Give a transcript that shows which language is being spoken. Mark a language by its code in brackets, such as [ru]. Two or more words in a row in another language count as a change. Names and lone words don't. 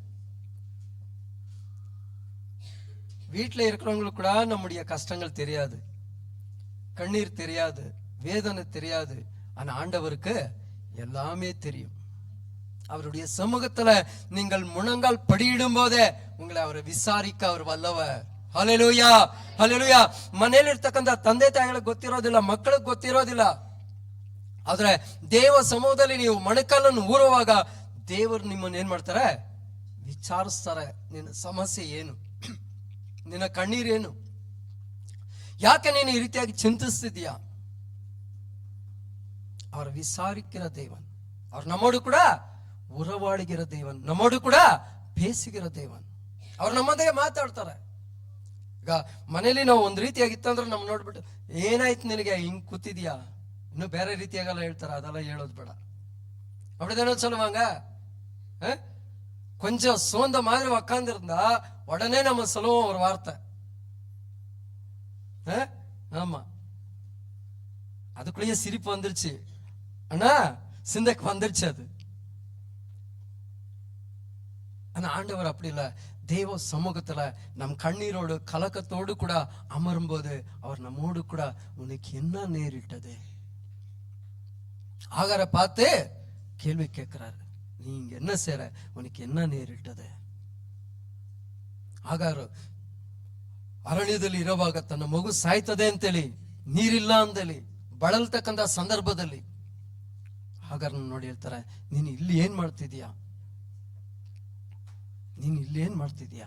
[ta] வீட்டில் இருக்கிறவங்களுக்கு கூட நம்முடைய கஷ்டங்கள் தெரியாது, கண்ணீர் தெரியாது, வேதனை தெரியாது. ஆனா ஆண்டவருக்கு எல்லாமே தெரியும். அவருடைய சமூகத்துல நீங்கள் முழங்கால் படியிடும் போதே உங்களை அவரை விசாரிக்க அவர் வல்லவர். [kn] ಹಲ್ಲೆಲೂಯಾ, ಹಲ್ಲೆಲೂಯಾ. ಮನೆಯಲ್ಲಿರ್ತಕ್ಕಂಥ ತಂದೆ ತಾಯಿಗಳಿಗೆ ಗೊತ್ತಿರೋದಿಲ್ಲ, ಮಕ್ಕಳಿಗೆ ಗೊತ್ತಿರೋದಿಲ್ಲ. ಆದ್ರೆ ದೇವ ಸಮೂಹದಲ್ಲಿ ನೀವು ಮೊಣಕಾಲನ್ನು ಊರುವಾಗ ದೇವರು ನಿಮ್ಮನ್ನು ಏನ್ ಮಾಡ್ತಾರೆ? ವಿಚಾರಿಸ್ತಾರೆ. ನಿನ್ನ ಸಮಸ್ಯೆ ಏನು? ನಿನ್ನ ಕಣ್ಣೀರೇನು? ಯಾಕೆ ನೀನು ಈ ರೀತಿಯಾಗಿ ಚಿಂತಿಸ್ತಿದ್ಯಾ? [ta] அவர் விசாரிக்கிற தேவன். அவர் நம்மோடு கூட உறவாடுகிற தேவன், நம்மோடு ಕೂಡ பேசுகிற ದೇವನ್. [kn] ಅವ್ರು ನಮ್ಮದೇ ಮಾತಾಡ್ತಾರೆ. ಈಗ ಮನೇಲಿ ನಾವು ಒಂದ್ ರೀತಿಯಾಗಿತ್ತಂದ್ರೆ ನಮ್ ನೋಡ್ಬಿಟ್ಟು ಏನಾಯ್ತು ನಿನಗೆ ಹಿಂಗ್ ಕೂತಿದ್ಯಾ, ಇನ್ನು ಬೇರೆ ರೀತಿಯಾಗಲ್ಲ ಹೇಳ್ತಾರ, ಅದೆಲ್ಲ ಹೇಳೋದು ಬೇಡ. [ta] அப்படிதானே சொல்லுவாங்க. கொஞ்சம் சோர்ந்த மாதிரி உக்காந்துருந்தா உடனே நம்ம சொல்லுவோம் ஒரு வார்த்தை. ஆமா, அதுக்குள்ளேயே சிரிப்பு வந்துருச்சு, ஆனா சிந்தைக்கு வந்துருச்சு அது. ஆனா ஆண்டவர் அப்படி இல்ல. தேவ சமூகத்துல நம் கண்ணீரோடு கலக்கத்தோடு கூட அமரும் போது அவர் நம்மோடு கூட உனக்கு என்ன நேரிட்டது ஆகார பார்த்து கேள்வி கேட்கிறாரு. நீங்க என்ன செய்ற, உனக்கு என்ன நேரிட்டது? [kn] ಆಗಾರು ಅರಣ್ಯದಲ್ಲಿ ಇರುವಾಗ ತನ್ನ ಮಗು ಸಾಯ್ತದೆ ಅಂತೇಳಿ, ನೀರಿಲ್ಲ ಅಂತೇಳಿ ಬಳಲ್ತಕ್ಕಂಥ ಸಂದರ್ಭದಲ್ಲಿ ಹಾಗಾರನ್ನ ನೋಡಿ ಹೇಳ್ತಾರೆ, ನೀನು ಇಲ್ಲಿ ಏನ್ ಮಾಡ್ತಿದೀಯಾ, ನೀನು ಇಲ್ಲಿ ಏನ್ ಮಾಡ್ತಿದೀಯಾ?